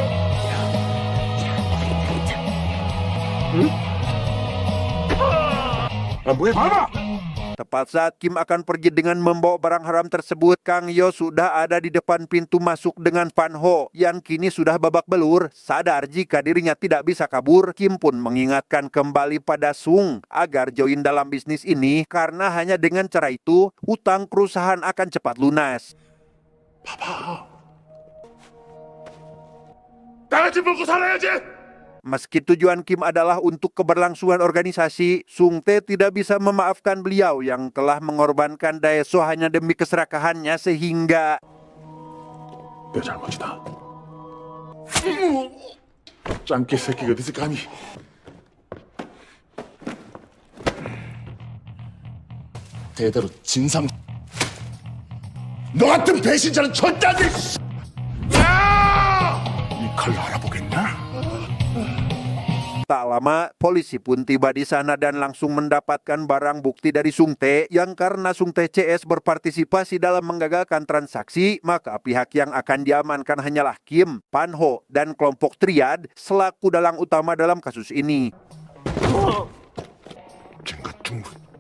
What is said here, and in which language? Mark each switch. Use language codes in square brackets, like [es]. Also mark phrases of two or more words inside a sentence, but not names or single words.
[id] Tepat saat Kim akan pergi dengan membawa barang haram tersebut, Kang Yo sudah ada di depan pintu masuk dengan Pan Ho yang kini sudah babak belur. Sadar jika dirinya tidak bisa kabur, Kim pun mengingatkan kembali pada Sung agar join dalam bisnis ini karena hanya dengan cara itu hutang perusahaan akan cepat lunas. [ko] 다 같이 먹고 살아야지. [id] Meski tujuan Kim adalah untuk keberlangsungan organisasi, Sung Tae tidak bisa memaafkan beliau yang telah mengorbankan Daeso hanya demi keserakahannya sehingga... [ko] 내 잘못이다. 짱깨 새끼가 어디서 감히? 대대로 진상. 너 같은 배신자는 절대 안 돼. 이 칼로 알아보겠나? [id] Tak lama, polisi pun tiba di sana dan langsung mendapatkan barang bukti dari Sung Tae yang karena Sung Tae CS berpartisipasi dalam menggagalkan transaksi, maka pihak yang akan diamankan hanyalah Kim, Pan Ho, dan kelompok Triad selaku dalang utama dalam kasus ini. [ko] 쟤가 충분.